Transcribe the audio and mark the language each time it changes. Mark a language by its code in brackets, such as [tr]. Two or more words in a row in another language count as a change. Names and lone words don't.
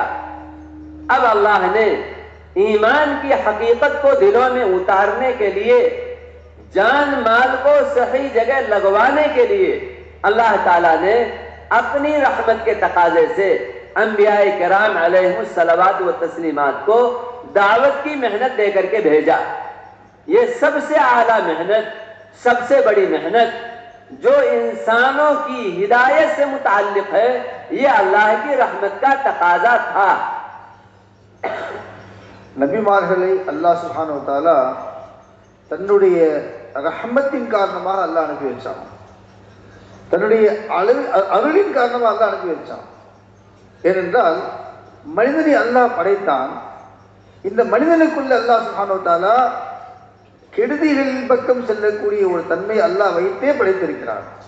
[ur] اب اللہ نے ایمان کی حقیقت کو دلوں میں اتارنے کے لیے، جان مال کو صحیح جگہ لگوانے کے لیے اللہ تعالیٰ نے اپنی رحمت کے تقاضے سے انبیاء کرام [ar] علیہم الصلوات و تسلیمات [ur] کو دعوت کی محنت دے کر کے بھیجا۔ یہ سب سے اعلیٰ محنت، سب سے بڑی محنت جو انسانوں کی ہدایت سے متعلق ہے، یہ اللہ کی رحمت کا تقاضا تھا۔ [ta] நபிமார்களை அல்லாஹ் [ar] سبحانه وتعالى [ta] தன்னுடைய ரஹ்மத்தின் காரணமாக அல்லாஹ் அனுப்பி வச்சான், தன்னுடைய அருளின் காரணமாக அல்லாஹ் அனுப்பி வச்சான். ஏனென்றால் மனிதனை அல்லாஹ் படைத்தான், இந்த மனிதனுக்குள்ள அல்லாஹ் [ar] سبحانه وتعالى [ta] கெடுதிகளின் பக்கம் செல்லக்கூடிய ஒரு தன்மை அல்லாஹ் வைத்தே படைத்திருக்கிறார்.